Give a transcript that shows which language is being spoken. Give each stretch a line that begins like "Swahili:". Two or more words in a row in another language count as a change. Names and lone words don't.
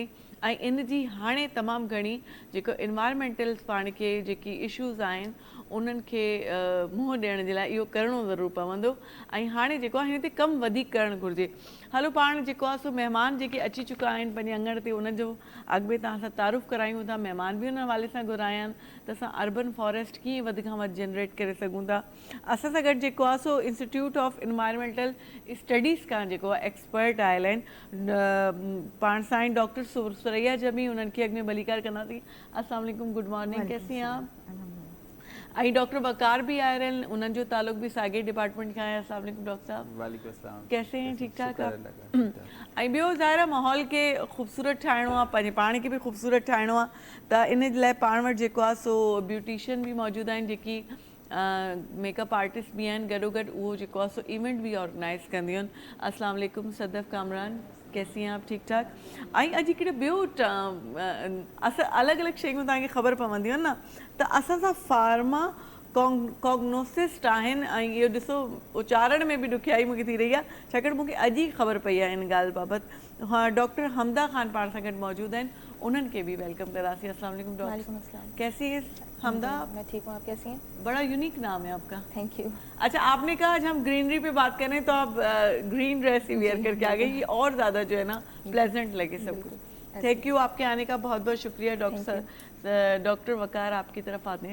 Sindhi: ऐं इन जी हाणे तमामु घणी जेको इन्वायरमेंटल पाण खे जेकी इशूज़ आहिनि उन्हनि खे मुंहुं ॾियण जे लाइ इहो करिणो ज़रूरु पवंदो। ऐं हाणे जेको आहे हिन ते कमु वधीक करणु घुरिजे। हलो पाण जेको आहे सो महिमान जेके अची चुका आहिनि पंहिंजे अङण ते उन्हनि जो अॻु में तव्हां सां तारुफ़ करायूं था, महिमान बि उन हवाले सां घुराया आहिनि त असां
English: urban forest
Sindhi: कीअं वधि खां वधि जनरेट करे सघूं था। असां सां गॾु जेको आहे सो इंस्टीट्यूट ऑफ इन्वायरमेंटल स्टडीज़ खां जेको आहे एक्सपर्ट आयल आहिनि पाण साईं डॉक्टर सुरैया जमी, उन्हनि खे अॻु में भलीकार कंदासीं।
Arabic: السلام علیکم,
English: good morning,
Urdu: کیسی ہیں آپ؟ آئی ڈاکٹر وقار بھی آئے رہے ہیں,
Sindhi: उन्हनि जो ताल्लुक भी साॻे डिपार्टमेंट खां आहे।
Arabic: السلام علیکم
Urdu: ڈاکٹر صاحب.
Arabic: وعلیکم السلام,
Urdu: کیسے ہیں؟ ٹھیک ٹھاک آپ? शुक्र
Sindhi: ऐं ॿियो ज़ाहिर आहे माहौल खे ख़ूबसूरत ठाहिणो आहे, पंहिंजे पाण खे बि ख़ूबसूरत ठाहिणो आहे, त इन जे लाइ पाण वटि जेको आहे सो ब्यूटिशियन बि मौजूदु आहिनि जेकी
English: makeup artist
Sindhi: बि आहिनि, गॾोगॾु उहो जेको आहे सो इवेंट बि ऑर्गेनाइज़ कंदियूं आहिनि।
Arabic: السلام علیکم صدف کامران,
Urdu: کیسی ہیں آپ؟ ٹھیک ٹھاک.
Sindhi: ऐं अॼु हिकिड़े ॿियो असां अलॻि अलॻि शयूं तव्हांखे ख़बर पवंदियूं आहिनि न, त असां सां
English: pharma cognosist
Sindhi: आहिनि ऐं इहो ॾिसो उचारण में बि ॾुखियाई मूंखे थी रही आहे छाकाणि मूंखे अॼु ई ख़बर पई आहे इन ॻाल्हि बाबति। हाँ, डॉक्टर हमदा खान पाण सां गॾु मौजूदु आहिनि, उन्हनि खे भी वेलकम कंदासीं।
Arabic: السلام علیکم
Urdu: ڈاکٹر، کیسی ہے حمدہ? میں ٹھیک ہوں، آپ کیسی ہیں? بڑا یونیک نام ہے آپکا.
English: thank you.
Urdu: اچھا، آپ نے کہا آج ہم گرینری پہ بات کریں تو آپ
English: green dress
Urdu: ہی ویئر کرکے آ گئی، یہ اور زیادہ جو ہے نا پلیزنٹ لگے سبکو.
English: thank you,
Urdu: آپکے آنے کا بہت بہت شکریہ ڈاکٹر وقار، آپکی طرف آتے ہیں.